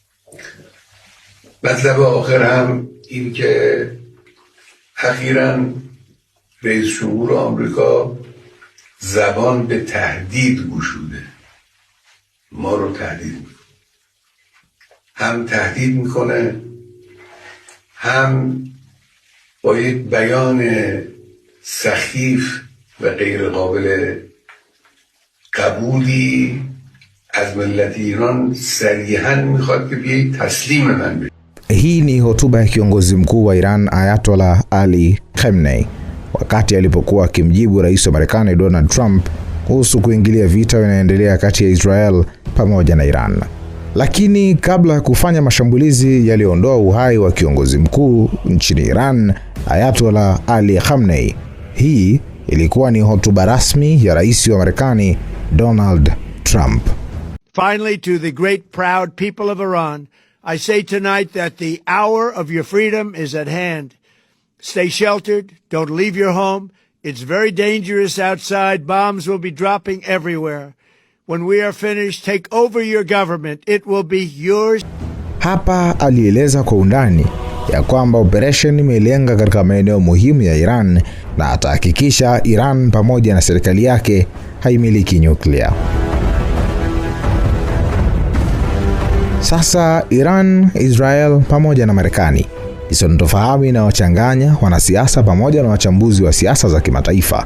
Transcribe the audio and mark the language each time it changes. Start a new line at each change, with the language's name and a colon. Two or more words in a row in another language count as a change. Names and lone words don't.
Persian: مطلب آخر هم این که اخیراً رئیس جمهور آمریکا زبان به تهدید گشوده، ما رو تهدید میکنه، هم تهدید میکنه هم با یک بیان سخیف و غیر قابل قبولی از ملت ایران صریحاً میخواد که بیایید تسلیم من بشید.
Swahili: Hii ni hotuba ya kiongozi mkuu wa Iran Ayatollah Ali Khamenei wakati alipokuwa akimjibu rais wa Marekani Donald Trump kuhusu kuingilia vita vinaendelea kati ya Israel pamoja na Iran. Lakini kabla ya kufanya mashambulizi yalioondoa uhai wa kiongozi mkuu nchini Iran Ayatollah Ali Khamenei, hii ilikuwa ni hotuba rasmi ya rais wa Marekani Donald Trump.
English: Finally, to the great proud people of Iran, I say tonight that the hour of your freedom is at hand. Stay sheltered. Don't leave your home. It's very dangerous outside. Bombs will be dropping everywhere. When we are finished, take over your government. It will be yours.
Swahili: Hapa alieleza kwa undani ya kwamba operation imelenga katika maeneo muhimu ya Iran na atahakikisha Iran pamoja na serikali yake haimiliki nyuklia. Sasa Iran, Israel pamoja na Marekani isontofahamu inawachanganya wanasiasa pamoja na wachambuzi wa siasa za kimataifa.